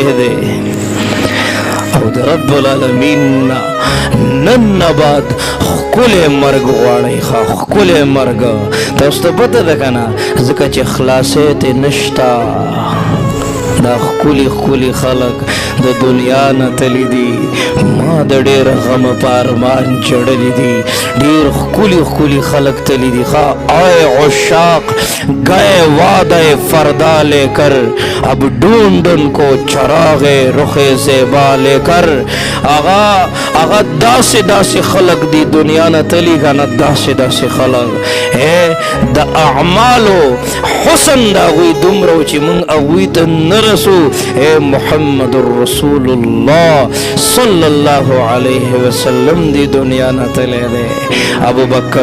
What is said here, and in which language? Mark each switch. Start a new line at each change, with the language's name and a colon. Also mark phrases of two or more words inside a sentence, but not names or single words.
Pashto: دی او د
Arabic: رب العالمین
Pashto: نن نه بعد ښکلی مرګ غواړئ ښه ښکلی مرګ تاسو ته پته ده که نه ځکه چې خلاصی ترې نشته دا ښکلي ښکلي خلک د دنیا نه تللی دي ما د ډېر غمه په ارمان چړلی دي ډېر ښکلي ښکلي خلک تللی دي ښه
Urdu: آئے عشاق گئے وعدہ فردا لے کر اب ڈھونڈ ان کو چراغ رخ زیبا لے کر
Pashto: آغا داسې داسې خلک دی دنیا نه تللی کنه داسې داسې خلک د اعمالو حسن د هغوی دومره و چې موږ هغوی ته نه رسو محمد
Arabic: رسول الله صلی الله علیه وسلم
Pashto: دی دنیا نه تللی دی ابو بکر